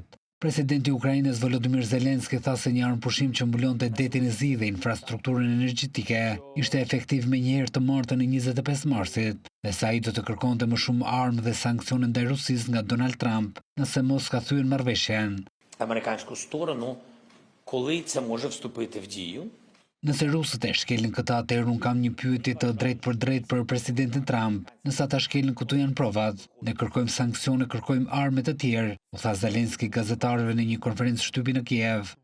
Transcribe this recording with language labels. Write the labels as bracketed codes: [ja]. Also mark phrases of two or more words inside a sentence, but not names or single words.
[sq] Presidenti i Ukrainës Volodymyr Zelensky tha se një armëpushim që mbulonte detin e Zi dhe infrastrukturën energjetike ishte efektiv menjëherë të martën e 25 marsit, dhe sa ai do të kërkonte më shumë armë dhe sanksione ndaj Rusisë nga Donald Trump nëse Moskva thyen marrëveshjen. [uk] Американську сторону, коли це може вступити в дію. [sq] Nëse rusët e shkelin këtë, atëherë unë kam një pyetje të drejtë për drejtë për presidentin Trump. Nëse ata shkelin këtu janë provat, ne kërkojmë sanksione, kërkojmë armë të tjerë, u tha Zelensky gazetarëve në një konferencë shtypi në Kiev.